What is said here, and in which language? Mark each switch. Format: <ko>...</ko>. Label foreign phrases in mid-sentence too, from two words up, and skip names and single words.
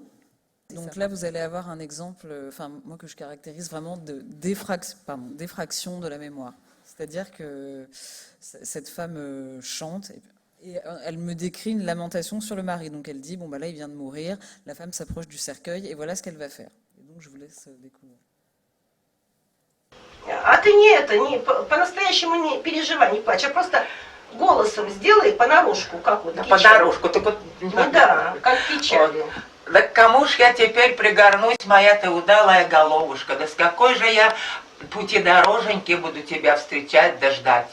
<fr>Donc là, vous allez avoir un exemple, moi que je caractérise vraiment de défraction de la mémoire. C'est-à-dire que cette femme chante et elle me décrit une lamentation sur le mari. Donc elle dit, là, il vient de mourir, la femme s'approche du cercueil et voilà ce qu'elle va faire. Et donc je vous laisse découvrir.</fr> <ru>А ты не по-настоящему не переживай, не плачь, а просто голосом сделай понарошку, как вот. Понарошку, так вот. Да, как печально. Да к кому ж я теперь пригорнусь, моя ты удалая головушка? Да с какой же я пути дороженьки буду тебя встречать да ждать?</ru>